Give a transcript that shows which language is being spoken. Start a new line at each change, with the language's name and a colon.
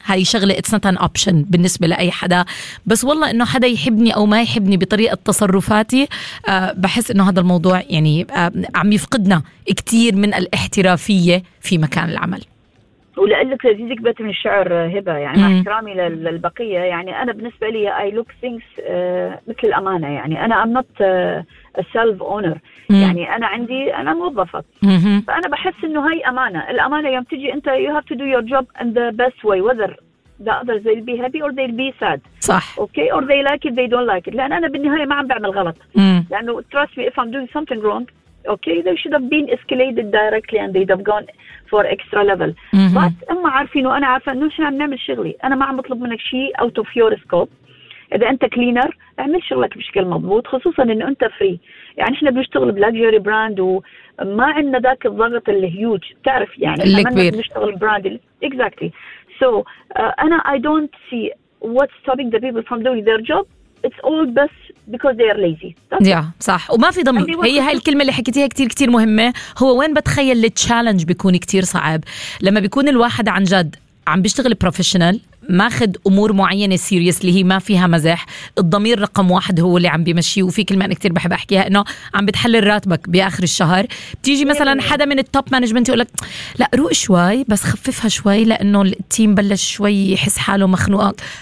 Arabic: هاي شغلة
English: it's not an option
Arabic: بالنسبة لأي حدا, بس والله إنه حدا يحبني أو ما يحبني بطريقة تصرفاتي بحس إنه هذا الموضوع يعني عم يفقدنا كتير من الاحترافية في مكان العمل. ولقلك لذيذك بيت من الشعر هبة, يعني مع احترامي للبقية, يعني أنا بالنسبة لي
English: I look things
Arabic: مثل الأمانة, يعني أنا
English: I'm not a self owner.
Arabic: يعني أنا عندي أنا موظفة فأنا بحس إنه هاي أمانة. الأمانة يوم تجي أنت
English: you have to do your job in the best way whether the others they'll be happy or they'll be sad.
Arabic: صح.
English: okay or they like it they don't like it,
Arabic: لأن أنا بالنهاية ما عم بعمل غلط. لأنه
English: trust me if I'm doing something wrong okay they should have been escalated directly and they'd have gone for extra level.
Arabic: بس أما عارفين وأنا عارفة إنه شو عم نعمل شغلي, أنا ما عم بطلب منك شيء
English: out of your scope.
Arabic: إذا أنت كلينر اعمل شغلك بشكل مضبوط, خصوصا إنه أنت فري. يعني إحنا بنشتغل بلاكجري براند وما عندنا ذاك الضغط اللي هيوج, تعرف يعني اللي كبير بنشتغل براند.
English: exactly. so
Arabic: أنا
English: I don't see what's stopping the people from doing their job. It's all best because they are lazy. Yeah,
Arabic: صح. وما في ضمير. هي هاي الكلمة اللي حكيتيها كتير كتير مهمة. هو وين بتخيل التشالنج بيكون كتير صعب؟ لما بيكون الواحد عن جد عم بيشتغل بروفيشنال, ماخد أمور معينة سيريس اللي هي ما فيها مزح, الضمير رقم واحد هو اللي عم بيمشي. وفي كلمة أنا كتير بحب أحكيها إنه عم بتحلل راتبك بآخر الشهر, بتيجي مثلا حدا من التوب مانجمنت يقولك لا روق شوي بس خففها شوي لأنه التيم بلش شوي يحس حاله مخنوق.